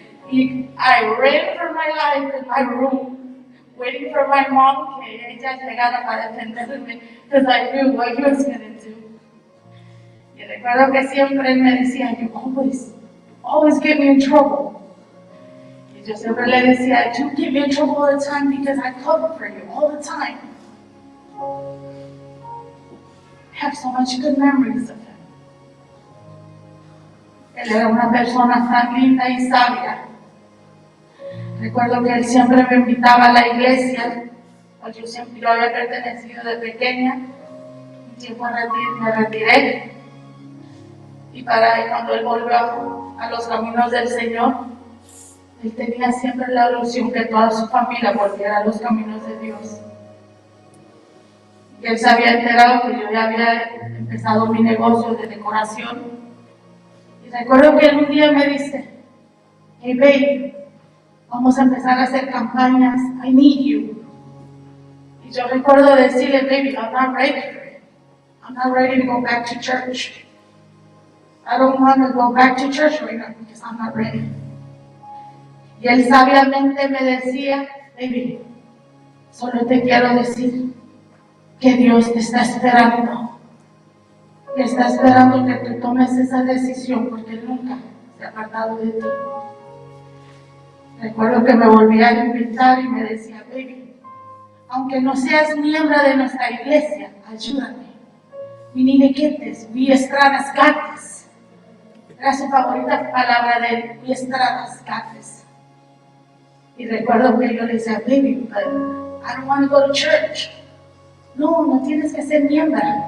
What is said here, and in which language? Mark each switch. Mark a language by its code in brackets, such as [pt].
[en] Y I ran for my life in my room, waiting for my mom [es] que ella llegara para defenderme, [en] because I knew what he was going to do. [es] Y recuerdo que siempre él me decía, [en] you always get me in trouble. [es] Y yo siempre le decía, [en] you get me in trouble all the time because I cover for you all the time. I have so much good memories of him. [es] Él era una persona tan linda y sabia. Recuerdo que él siempre me invitaba a la iglesia, pues yo había pertenecido de pequeña, un tiempo me retiré, y cuando él volvió a los caminos del Señor, él tenía siempre la ilusión que toda su familia volviera a los caminos de Dios. Y él se había enterado que yo ya había empezado mi negocio de decoración, y recuerdo que él un día me dice, [en] hey baby, [es] vamos a empezar a hacer campañas, [en] I need you. [es] Y yo recuerdo decirle, [en] baby, I'm not ready for it. I'm not ready to go back to church. I don't want to go back to church right now because I'm not ready. [es] Y él sabiamente me decía, baby, solo te quiero decir que Dios te está esperando. Y está esperando que tú tomes esa decisión porque Él nunca se ha apartado de ti. Recuerdo que me volvía a invitar y me decía, baby, aunque no seas miembro de nuestra iglesia, ayúdame. [en] We need to get this. We Estradas got this. [es] Era su favorita palabra de él, [en] We Estradas got this. [es] Y recuerdo que yo le decía, [en] baby, but I don't want to go to church. [es] No tienes que ser miembro.